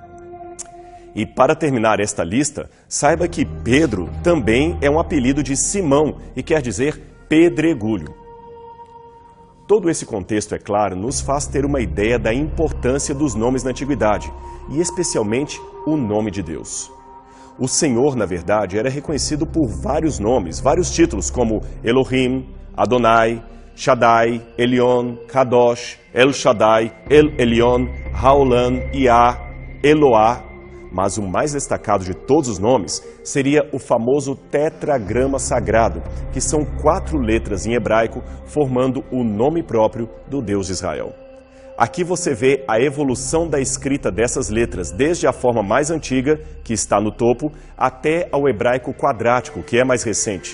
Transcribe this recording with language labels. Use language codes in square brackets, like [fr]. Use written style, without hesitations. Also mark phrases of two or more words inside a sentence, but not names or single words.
[pt] E para terminar esta lista, saiba que Pedro também é um apelido de Simão e quer dizer pedregulho. Todo esse contexto, é claro, nos faz ter uma ideia da importância dos nomes na antiguidade, e especialmente o nome de Deus. O Senhor, na verdade, era reconhecido por vários nomes, vários títulos, como Elohim, Adonai, Shaddai, Elion, Kadosh, El Shaddai, El Elion, Haolam, Iá, Eloá. Mas o mais destacado de todos os nomes seria o famoso tetragrama sagrado, que são 4 letras em hebraico formando o nome próprio do Deus de Israel. Aqui você vê a evolução da escrita dessas letras, desde a forma mais antiga, que está no topo, até ao hebraico quadrático, que é mais recente.